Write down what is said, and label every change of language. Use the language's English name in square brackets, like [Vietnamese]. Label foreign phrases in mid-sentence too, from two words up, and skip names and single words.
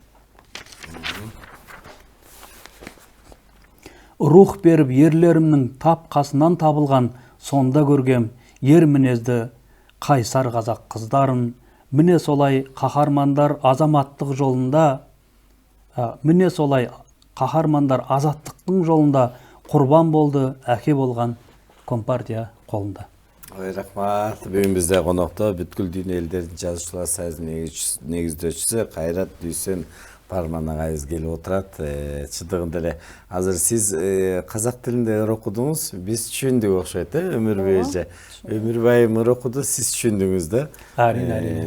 [Kazakh] Рух беріп ерлерімнің тап қасынан табылған, сонда көргем ер мінезді қайсар қазақ қыздарын. Міне солай қаһармандар азаматтық жолында, міне солай қаһармандар азаттықтың жолында құрбан болды әке болған Компартия қолында. [Kyrgyz] Ой, рахмат. Бүгін бізде қонақта бүткіл дүйнө элдердин жазуучулар союзунун негиздөөчүсү Кайрат Дүйсен Парман агайыбыз келип отурат. Чындыгында эле азыр сиз казак тилинде ыр окудуңуз, биз түшүндүк окшойт, Өмүрбай эже. Өмүрбай ыр окуду, сиз түшүндүңүз да. [Kazakh] Әрине.